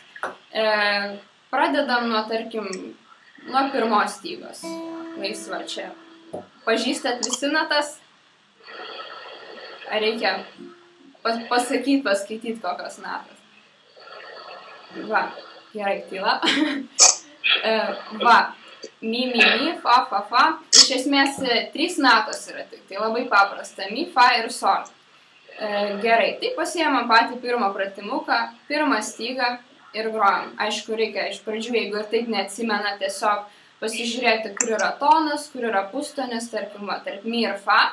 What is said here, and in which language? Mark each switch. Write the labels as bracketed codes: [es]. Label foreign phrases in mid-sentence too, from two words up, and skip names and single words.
[lt] Pradedam nuo, tarkim, nuo pirmos stygos. Laisva čia. Pažįstat visi natas? Ar reikia paskaityti kokios natos? Va, gerai, tyla. Va, mi, fa, fa, fa. Iš esmės 3 natos yra tik, tai labai paprasta. Mi, fa ir sol. Gerai, tai pasiemam patį pirmą pratimuką, pirmą stygą ir grojam. Aišku, reikia iš pradžių, jeigu ir taip neatsimena, tiesiog pasižiūrėti, kur yra tonas, kur yra pustonis, tarkim, tarp mi ir fa.